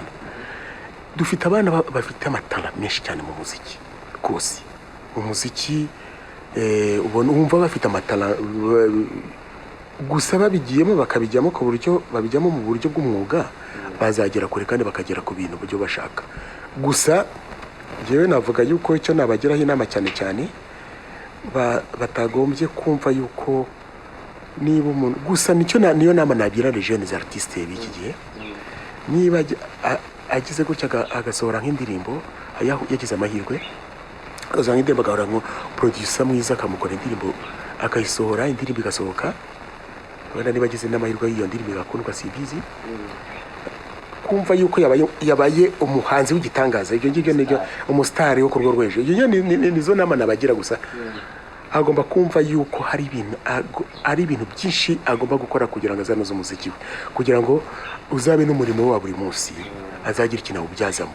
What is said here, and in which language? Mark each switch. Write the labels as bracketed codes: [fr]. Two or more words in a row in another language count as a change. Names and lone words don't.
[rw] Dufite abana bafite amatara menshi cyane mu muziki rwose umuziki ubona umva bafite amatara gusa babigiyemo bakabijyamo ku buryo babijyamo mu buryo bw'umwuga bazagera kure kandi bakagera ku bintu buryo bashaka. Gusa jewe navuga yuko icyo nabageraho inama cyane batagombye kumva yuko niba umuntu gusa niyo nama nagira [fr] les jeunes artistes [rw] b'iki gihe niba agize gutya agasohora nk'indirimbo yagize amahirwe azanga indirimbo agahora nko producer mwiza akamukora indirimbo akayisohora indirimbo igasohoka wenda niba agize n'amahirwe y'iyo ndirimbo igakundwa simbizi kumva yuko yabaye umuhanzi w'igitangaza ibyo ngibyo nibyo umustar wo ku rwo rwejo ibyo nizo nama nabagira gusa agomba kumva yuko hari ibintu byinshi agomba gukora kugira ngo azanoze umuziki we, kugira ngo uzabe n'umurimo we wa buri munsi, azagira ikintu awubyazamo.